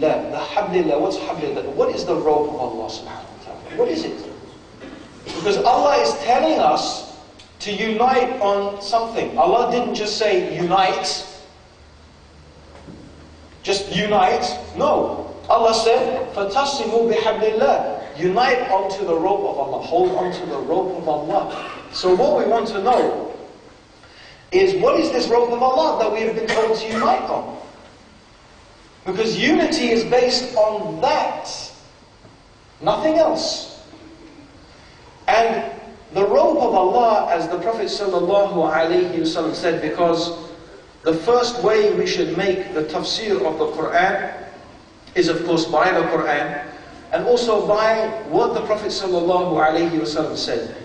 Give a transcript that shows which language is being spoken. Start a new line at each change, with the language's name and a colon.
English: The hablillah, what's hablillah? What is the rope of Allah subhanahu wa ta'ala? What is it? Because Allah is telling us to unite on something. Allah didn't just say unite. Just unite. No. Allah said,
Arabic: فَتَصِمُوا بِحَبْلِ اللَّهِ.
English: Unite onto the rope of Allah. Hold onto the rope of Allah. So what we want to know is, what is this rope of Allah that we have been told to unite on? Because unity is based on that. Nothing else. And the rope of Allah, as the Prophet ﷺ said, because the first way we should make the tafsir of the Quran is, of course, by the Quran, and also by what the Prophet ﷺ said.